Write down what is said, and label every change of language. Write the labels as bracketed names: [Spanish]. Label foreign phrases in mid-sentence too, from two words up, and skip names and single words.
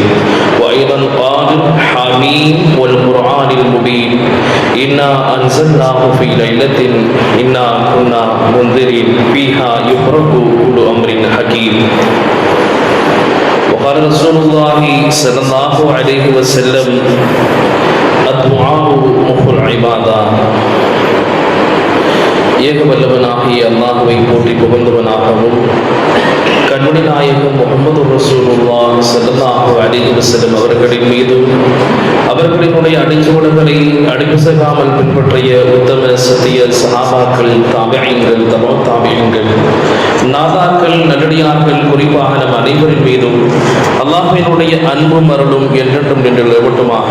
[Arabic] وأيضا قال حميم والقرآن المبين إنا أنزلناه في ليلة إنا كنا منذرين فيها يفرق كل أمر حكيم. وقال رسول الله صلى الله عليه وسلم الدعاء مخ العبادة. [Tamil] ஏக வல்லவனாகிய அல்லாஹ்வை போற்றி புகழ்ந்தவனாகவும் கண்மணி நாயகம் முஹம்மது [Arabic] رسول الله صلى الله عليه وسلم [Tamil] அவர்களின் மீதும் அவர்களினுடைய அடிச்சுவடுகளை அடிப்பிசகாமல் பின்பற்றிய உத்தம சத்திய சஹாபாக்கள், தாபிஈன்கள், தபா தாபிஈன்கள், நாதாக்கள், நல்லடியார்கள், குறிப்பாக நம் அனைவரின் மீதும் அல்லாஹ்வினுடைய அன்பும் அருளும் என்றென்றும் நின்று நிலவட்டுமாக.